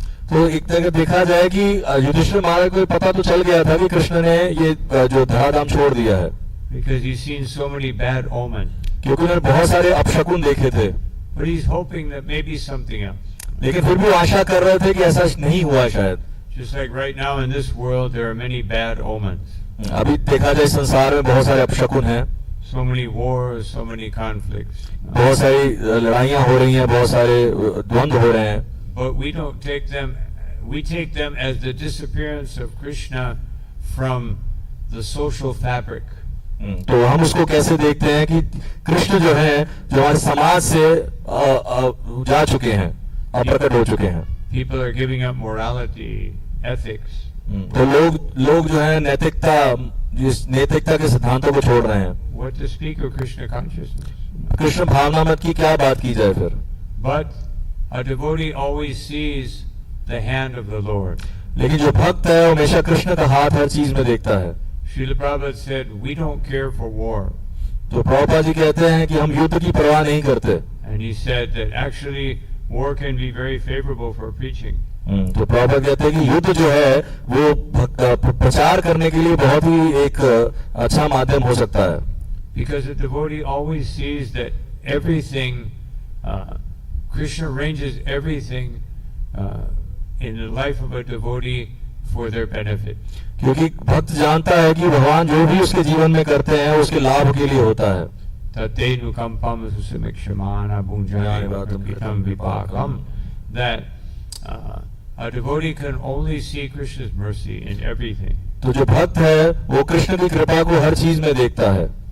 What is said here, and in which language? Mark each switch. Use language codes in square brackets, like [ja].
[hi] तो एक तरह देखा जाए कि युधिष्ठिर महाराज को पता तो चल गया था कि कृष्ण ने ये जो धराधाम छोड़ दिया है, [en] Because he's seen so many bad omens. [hi] क्योंकि उन्होंने बहुत सारे अपशकुन देखे थे। [en] But he's hoping that maybe something else. [hi] लेकिन फिर भी वो आशा कर रहे थे कि ऐसा नहीं हुआ शायद। [en] Just like right now in this world, there are many bad omens. [hi] अभी देखा जाए संसार में बहुत सारे अपशकुन हैं, [en] So many wars, so many conflicts. [hi] बहुत सारी लड़ाइयाँ हो रही हैं, बहुत सारे द्वंद्व हो रहे हैं। [en] But we don't take them, we take them as the disappearance of Krishna from the social fabric. [hi] तो हम उसको कैसे देखते हैं कि कृष्ण जो है, जो हमारे समाज से जा चुके हैं, अप्रकट हो चुके हैं। [en] People are giving up morality, ethics. [hi] तो लोग जो है नैतिकता के सिद्धांतों को छोड़ रहे हैं। [en] What to speak of Krishna consciousness? [hi] Krishna भावनामत की क्या बात की जाए फिर? [en] But a devotee always sees the hand of the Lord. [hi] लेकिन जो भक्त है वो हमेशा कृष्ण का हाथ हर चीज में देखता है। [en] Srila Prabhupada said, we don't care for war. [hi] तो प्रभुपाद जी कहते हैं कि हम युद्ध की परवाह नहीं करते। [en] And he said that actually war can be very favorable for preaching. [hi] तो प्रभुपाद कहते हैं कि युद्ध जो है वो प्रचार करने के लिए बहुत ही एक अच्छा माध्यम हो सकता है। [en] Because the devotee always sees that everything, Krishna arranges everything in the life of a devotee for their benefit. [hi] क्योंकि भक्त जानता है कि भगवान जो भी उसके जीवन में करते हैं उसके लाभ के लिए होता है। [sa] Tatenukampam susamikshmana bhunjani bhaktam vipakam. [en] That a devotee can only see Krishna's mercy in everything. [hi] तो जो भक्त है वो कृष्ण की कृपा को हर चीज में देखता है।